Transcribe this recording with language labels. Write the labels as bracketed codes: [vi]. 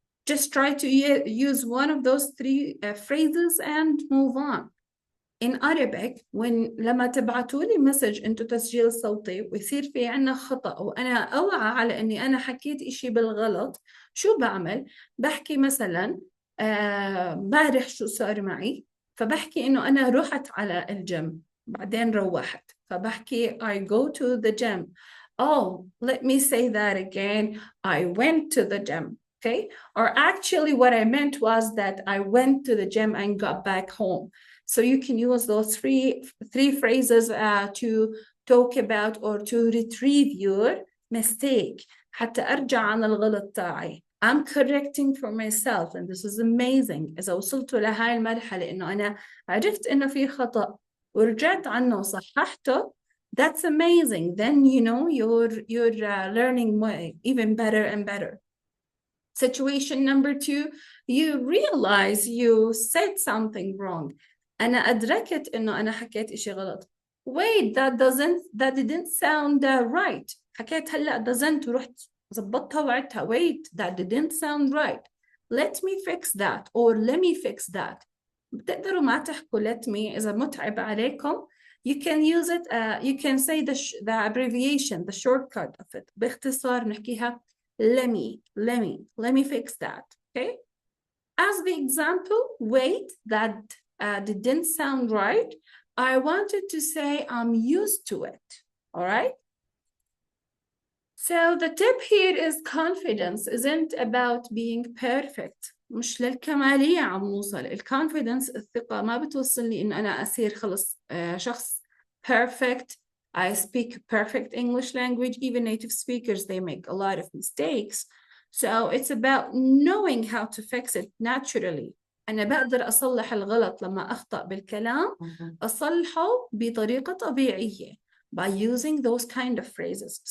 [en] Just try to use one of those 3 phrases and move on. In Arabic, [ar] لما تبعتوا لي مسج انتو تسجيل صوتي ويصير في عنا خطأ وأنا أوعى على إني أنا حكيت إشي بالغلط، شو بعمل؟ بحكي مثلا بارح شو صار معي، فبحكي إنه أنا رحت على الجيم بعدين روحت، فبحكي [en] I go to the gym. Oh, let me say that again. I went to the gym. Okay? Or actually what I meant was that I went to the gym and got back home. So you can use those three phrases to talk about or to retrieve your mistake. [ar] حتى أرجع عن الغلط تاعي. [en] I'm correcting for myself, and this is amazing. [ar] إذا وصلت لهاي المرحلة إنه أنا عرفت إنه في خطأ ورجعت عنه وصححته, [en] that's amazing. Then you're learning even better and better. Situation number 2, you realize you said something wrong. [ar] أنا أدركت إنه أنا حكيت إشي غلط. [en] Wait, that didn't sound right. [ar] حكيت هلأ doesn't ورحت زبطتها وعدتها. [en] Wait, that didn't sound right. Let me fix that, or let me fix that. [ar] بتقدروا ما تحكوا [en] let me [ar] إذا متعب عليكم. [en] You can use it, you can say the abbreviation, the shortcut of it. [ar] باختصار نحكيها [en] let me fix that. Okay? As the example, wait, that didn't sound right. I wanted to say I'm used to it. All right? So the tip here is confidence isn't about being perfect. [ar] مش للكمالية عم نوصل. الconfidence الثقة ما بتوصلني إن أنا أصير خلص شخص perfect. [en] I speak perfect English language. Even native speakers, they make a lot of mistakes. So it's about knowing how to fix it naturally. [ar] أنا بقدر أصلح الغلط لما أخطأ بالكلام أصلحه بطريقة طبيعية [en] by using those kind of phrases.